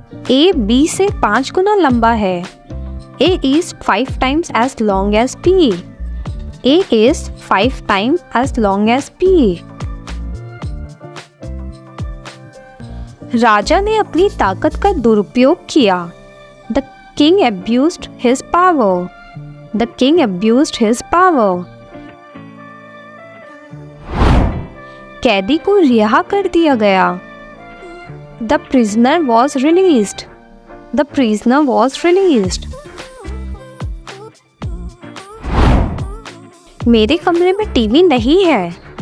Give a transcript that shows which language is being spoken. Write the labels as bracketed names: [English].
[Hindi] A B से 5 गुना लंबा है। [English] A is 5 times as long as B. A is 5 times as long as B. [Hindi] राजा ने अपनी ताकत का दुरुपयोग किया। [English] The king abused his power. The king abused his power. [Hindi] कैदी को रिहा कर दिया गया। [English] The prisoner was released. The prisoner was released. [Hindi] मेरे कमरे में टीवी नहीं है।